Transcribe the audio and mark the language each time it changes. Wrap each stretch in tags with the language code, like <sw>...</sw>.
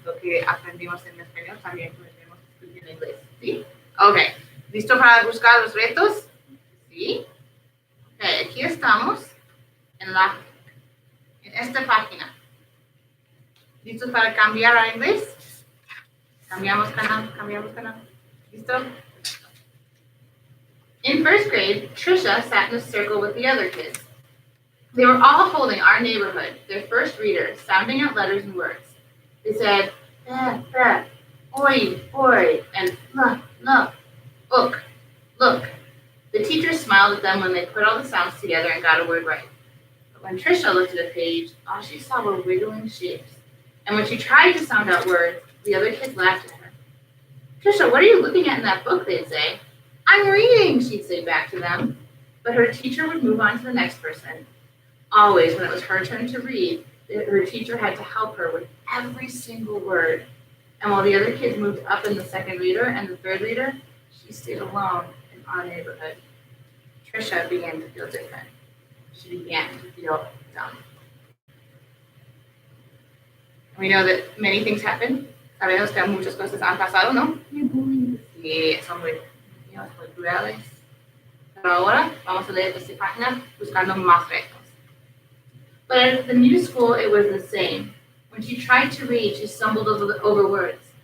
<es>Lo que aprendimos en español también podemos discutir en inglés, ¿sí? Ok, ¿listo para buscar los retos? ¿Sí? Ok, aquí estamos en esta página. ¿Listos para cambiar a inglés? Cambiamos canal. ¿Listo?</es> <en>In first grade, Trisha sat in a circle with the other kids. They were all holding Our Neighborhood, their first reader, sounding out letters and words. They said, ba, oi, boy, and look, look. The teacher smiled at them when they put all the sounds together and got a word right. But when Trisha looked at a page, all she saw were wiggling shapes. And when she tried to sound out words, the other kids laughed at her. Trisha, what are you looking at in that book, they'd say. I'm reading, she'd say back to them. But her teacher would move on to the next person. Always, when it was her turn to read, her teacher had to help her with every single word. And while the other kids moved up in the second reader and the third reader, she stayed alone in Our Neighborhood. Trisha began to feel different. She began to feel dumb. And we know that many things happen.</en> <es>Sabemos que muchas cosas han pasado, ¿no? Sí, son muy crueles. Pero ahora vamos a leer esta página buscando más retos.</es> <en>But at the new school, it was the same. When she tried to read, she stumbled over words.</en>